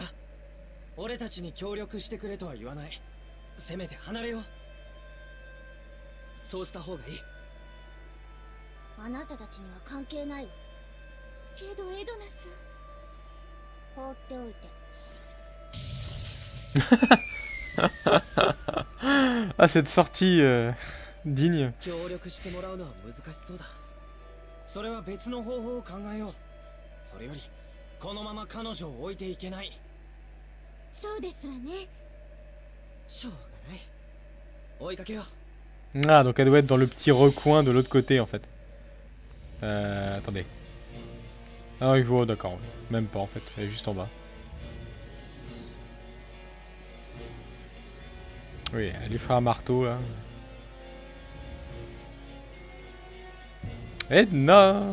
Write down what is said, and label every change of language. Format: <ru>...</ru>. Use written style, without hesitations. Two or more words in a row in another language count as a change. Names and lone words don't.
<ja>俺たちに協力してくれとは言わない。せめて離れよう。そうした方がいい。あなたたちには関係ないわ。けどエドナさん、放っておいて。</ja> <fr>Ah, cette sortie digne.</fr> <ja>協力してもらうのは難しそうだ。それは別の方法を考えよう。それよりこのまま彼女を置いていけない。そうですわね。しょうがない。追いかけよう。</ja> <fr>Ah, donc elle doit être dans le petit recoin de l'autre côté en fait. Attendez. Ah, il voit, d'accord. Même pas en fait, elle est juste en bas. Oui, elle lui fera un marteau là. Edna!</fr>